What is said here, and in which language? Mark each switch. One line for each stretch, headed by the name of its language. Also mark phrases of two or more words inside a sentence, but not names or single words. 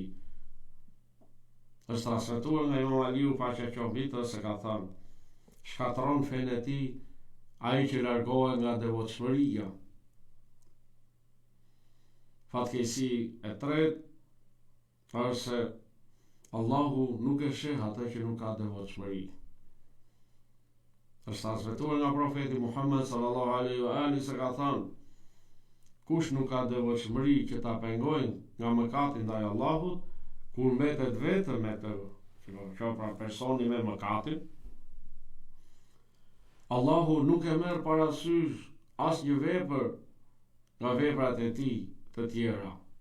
Albanian: Është transmetuar nga Imam Aliu paqja qoftë mbi të se ka thënë: shkatërron fenë e tij ai që largohet nga devotshmëria. Fatkeqësi e tretë është se Allahu nuk e sheh atë që nuk ka devotshmëri. Është transmetuar nga profeti Muhammed
Arabic: صلى الله عليه وآله
Albanian: se ka thënë: kush nuk ka devotshmëri që ta pengojnë nga mëkati ndaj Allahut, kur mbetet vetëm me të, që pra personi me mëkatin, Allahu nuk e merr parasysh asnjë vepër nga veprat e tij të tjera.